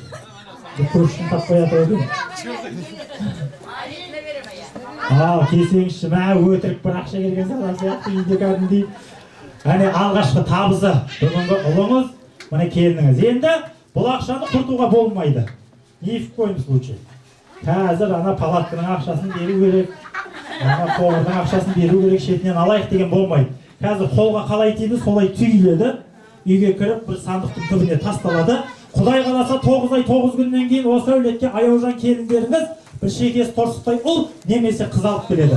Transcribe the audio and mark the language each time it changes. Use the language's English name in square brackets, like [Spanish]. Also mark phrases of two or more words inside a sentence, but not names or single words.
[Kazakh] Көршін таппай жатыр едің. Келсеңізші, өтірік бір ақша келген саған сияқты үйде кәдімгідей. Алғашқы табысы бүгінгі ұлыңыз, міне келініңіз. Енді бұл ақшаны құртуға болмайды. [Russian] Ни в коем случае. [Kazakh] Қазір палаткының ақшасын беру керек, қоғырдың ақшасын беру керек, шетінен алайық деген болмайды. Қазір қолға қалай тиді, солай түйіледі. Үйге кіріп, бір сандықтың түбіне тасталады. Құдай қаласа 9 ай 9 күннен кейін осы әулетке Аяужан келіндеріңіз бір шекесі торсықтай ұл немесе қыз алып келеді.